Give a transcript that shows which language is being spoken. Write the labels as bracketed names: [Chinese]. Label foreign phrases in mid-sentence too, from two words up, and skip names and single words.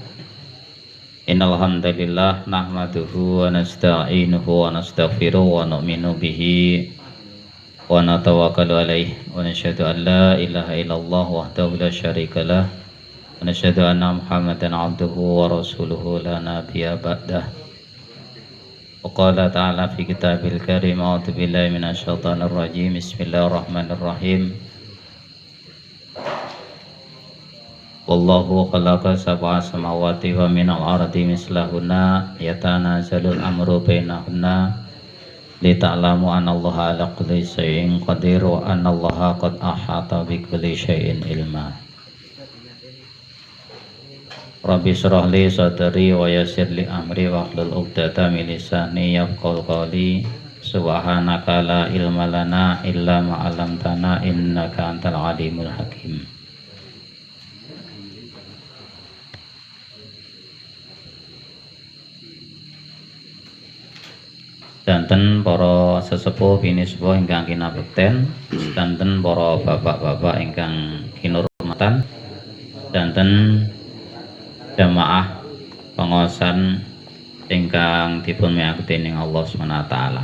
[Arabic] إن الحمد لله نحمده ونستعينه ونستغفره ونؤمن به ونتوكل عليه ونشهد أن لا إله إلا الله وحده لا شريك له ونشهد أن محمدا عبده ورسوله لا نبي بعده. وقال تعالى في كتابه الكريم أعوذ بالله من الشيطان الرجيم. بسم الله الرحمن الرحيم. الله الذي خلق سبع سماوات ومن الأرض مثلهن يتنزل الأمر بينهن لتعلموا أن الله على كل شيء قدير وأن الله قد أحاط بكل شيء علما. رب اشرح لي صدري ويسر لي أمري واحلل عقدة من لساني يفقهوا قولي. سبحانك لا علم لنا إلا ما علمتنا إنك أنت العليم الحكيم. [Javanese] Danten para sesepuh biniswa ingkang kinabekten, danten para bapak-bapak ingkang kinurmatan, danten jamaah pengaosan ingkang dipun miyakuti dening [Arabic] الله سبحانه وتعالى.